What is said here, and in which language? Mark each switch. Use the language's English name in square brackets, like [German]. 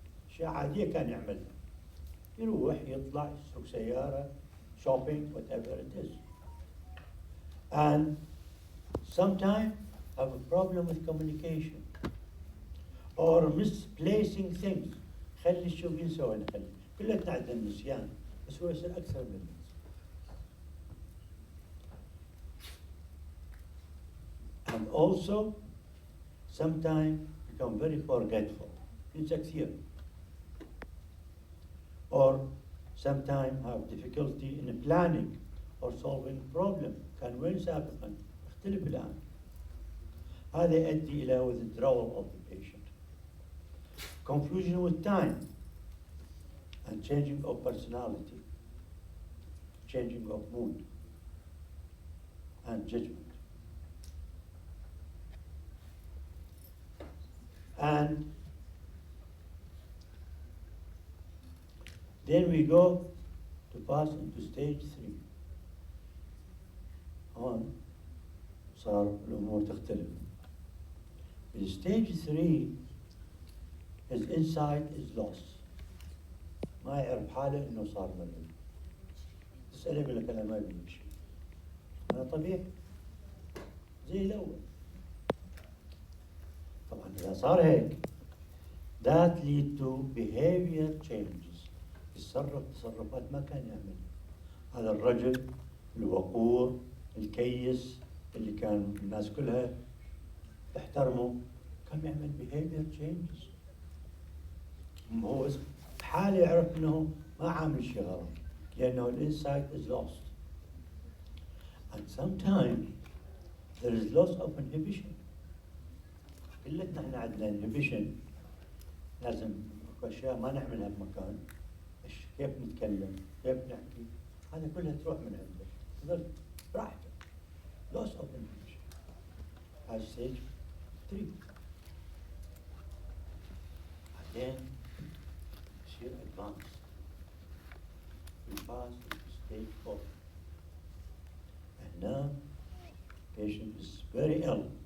[Arabic] أشياء عادية كان يعملها، يروح يطلع يسوق سيارة [English] shopping whatever it is, and sometimes have a problem with communication or misplacing things. [Arabic] خلي الشغل ينسوا نخلي كلنا عندنا النسيان، بس هو يصير أكثر من الناس. [English] And also sometimes become very forgetful، [Arabic] ينسى كثير. [English] Or sometimes have difficulty in planning or solving problem، [Arabic] كان وين سابقا اختلف الآن. هذا يؤدي إلى [English] withdrawal of the patient. Confusion with time and changing of personality, changing of mood and judgment. And then we go to pass into stage 3. [Arabic] هون صار الأمور تختلف. [English] In stage 3, his insight is lost. [Arabic] ما يعرف حاله إنه صار مريض. تسأله يقول لك أنا ما بيجي شيء. هذا طبيعي. زي الأول. طبعا إذا صار هيك [English] that lead to behavior changes. [Arabic] يتصرف تصرفات ما كان يعملها. هذا الرجل الوقور الكيس اللي كان الناس كلها تحترمه كان يعمل [English] behavior changes. [Arabic] هو حاله يعرف انه ما عامل شيء غلط لانه الانسايت is lost. [English] And sometimes there is loss of inhibition. [Arabic] كلنا احنا عندنا inhibition، لازم اشياء ما نعملها بمكان، كيف نتكلم، كيف نحكي، هذا كلها تروح من عنده، تظل براحته. [English] loss of inhibition. هذا stage 3. [Arabic] بعدين يصير advance. [English] We pass into stage 4. And now patient is very ill.